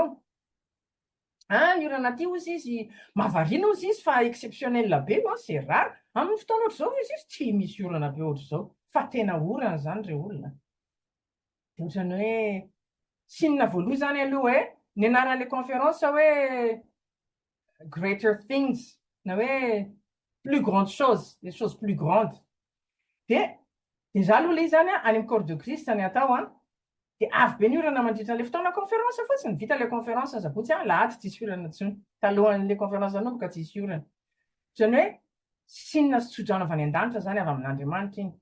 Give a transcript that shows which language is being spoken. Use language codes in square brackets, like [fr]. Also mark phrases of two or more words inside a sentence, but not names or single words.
[mg] Ny orana aty ozy izy mahavariana ozy izy fa exceptionnel be [fr] c'est rare. [mg] Amin'ny fotoana ohatr'izao izy tsy misy orana be ohatr'izao fa tena orana zany ireo olona. Dia ohatrany hoe sinina voaloha zany aloha hoe ny anaran'ilay conférence hoe [en] greater things [mg] na hoe [fr] plus grande chose, les choses plus grandes. [mg] Dia za aloha ilay zany any amin'ny Corps de Christ ny atao dia avy be ny orana mandritra ilay fotoana conférence fotsiny. Vita ilay conférence sabotsy lahady tsisy orana intsony. Talohan'ilay conférence nanomboka tsisy orana. Ohatrany hoe sinina sy tsodrano avy any an-danitra zany avy amin'Andriamanitra iny.